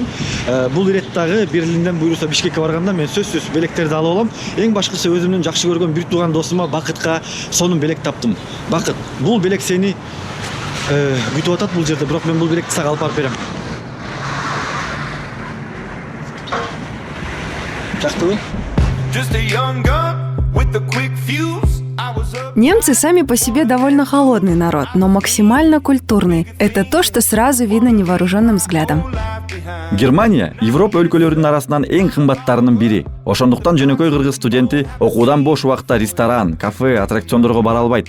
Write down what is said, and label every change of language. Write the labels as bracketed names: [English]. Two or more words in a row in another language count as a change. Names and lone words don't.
[Kyrgyz] Бул ирет дагы Берлинден буйруса Бишкекке барганда мен сөзсүз белектерди алып алам. Эң башкысы өзүмдүн жакшы көргөн бир тууган досума Бакытка сонун белек таптым. Бакыт, бул белек сени күтүп атат бул жерде, бирок мен бул белекти сага алып барып берем. Жактыбы? [Russian] Немцы сами по себе довольно холодный народ, но максимально культурный. Это то, что сразу видно невооруженным взглядом. [Kyrgyz] Германия Европа өлкөлөрүнүн арасынан эң кымбаттарынын бири. Ошондуктан жөнөкөй кыргыз студенти окуудан бош убакта ресторан, кафе, аттракциондорго бара албайт.